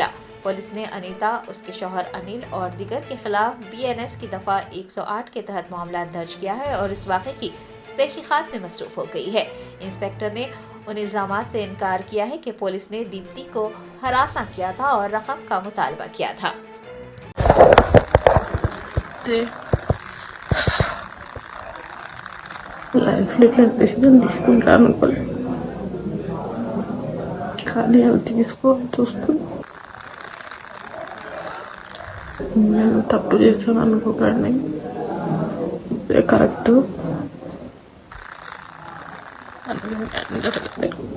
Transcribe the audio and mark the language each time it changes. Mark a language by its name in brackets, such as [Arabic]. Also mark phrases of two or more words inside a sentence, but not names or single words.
[Urdu] پولیس نے انیتا، اس کے شوہر انل اور دیگر کے خلاف BNS کی دفعہ 108 کے تحت معاملہ درج کیا ہے اور اس واقعے کی تحقیقات میں مصروف ہو گئی ہے۔ انسپکٹر نے ان الزامات سے انکار کیا ہے کہ پولیس نے دیپتی کو ہراساں کیا تھا اور رقم کا مطالبہ کیا تھا۔ [Telugu] లైఫ్లో ఇట్లా డెసిజన్ తీసుకుంటా అనుకోలేదు, కానీ అవి తీసుకోవాల్సి వస్తుంది. నేను తప్పు చేస్తాను అనుకోకండి, ఇదే కరెక్ట్ అని జరగలేదు.